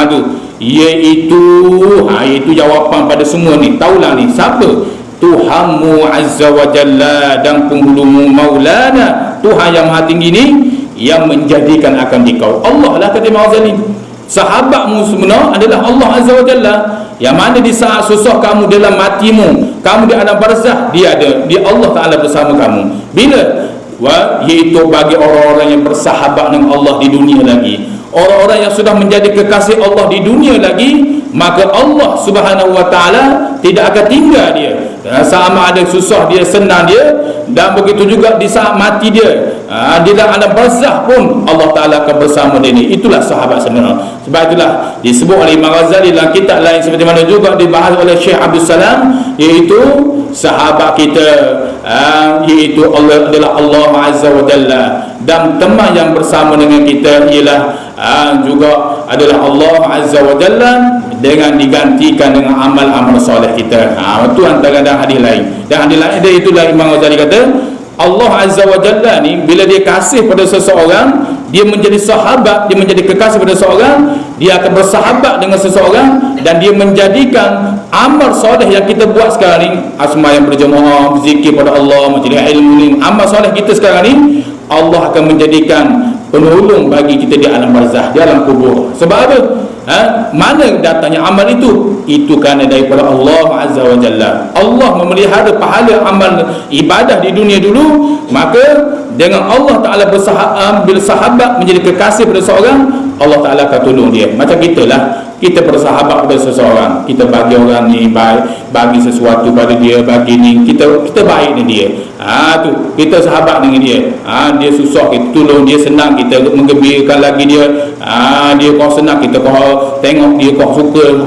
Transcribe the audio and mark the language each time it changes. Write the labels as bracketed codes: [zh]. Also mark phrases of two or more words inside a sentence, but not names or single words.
[ms] Iaitu jawapan pada semua ni. Taulah ni siapa? Tuhanmu [ar] عز وجل [ms] dan penghulumu, Maulana, Tuhan yang maha tinggi ni, yang menjadikan akan dikau. Allah lah, kata Imam Ghazali. Sahabatmu sebenar adalah Allah [ar] عز وجل, [ms] yang mana di saat susah kamu, dalam matimu, kamu di alam barzah, dia ada, dia Allah Ta'ala bersama kamu. Bila? Iaitu bagi orang-orang yang bersahabat dengan Allah di dunia lagi, orang-orang yang sudah menjadi kekasih Allah di dunia lagi, maka Allah [ar] سبحانه وتعالى [ms] tidak akan tinggal dia. sama ada susah dia, senang dia, dan begitu juga di saat mati dia, di dalam alam barzakh pun Allah Ta'ala akan bersama dia ni. Itulah sahabat sebenar. Sebab itulah disebut oleh Imam Ghazali dalam kitab lain, seperti mana juga dibahas oleh Syekh Abdul Salam, iaitu sahabat kita iaitu Allah adalah Allah [ar] عز وجل, [ms] dan teman yang bersama dengan kita ialah juga adalah Allah [ar] عز وجل, [ms] dengan digantikan dengan amal-amal soleh kita. Itu antara dan hadis lain. Dan hadis lain dia, itulah Imam Ghazali kata Allah [ar] عز وجل [ms] ni bila dia kasih pada seseorang, dia menjadi sahabat, dia menjadi kekasih pada seseorang, dia akan bersahabat dengan seseorang, dan dia menjadikan amal soleh yang kita buat sekarang ni, asma yang berjemaah, zikir pada Allah, majlis ilmu ni, amal soleh kita sekarang ni, Allah akan menjadikan penolong bagi kita di alam barzakh, di alam kubur. Sebab apa? Mana datangnya amal itu? Itu kerana daripada Allah [ar] عز وجل. [ms] Allah memelihara pahala amal ibadah di dunia dulu, maka dengan Allah Ta'ala bersahabat menjadi kekasih pada seorang, Allah Ta'ala akan tolong dia. Macam kita lah, kita bersahabat pada seseorang, kita bagi orang ni baik, bagi sesuatu pada dia, bagi ni, kita baik dengan dia. Tu kita sahabat dengan dia. Dia susah, kita tolong dia, senang kita menggembirakan lagi dia. Dia kau senang, kita kau tengok dia, kau suka.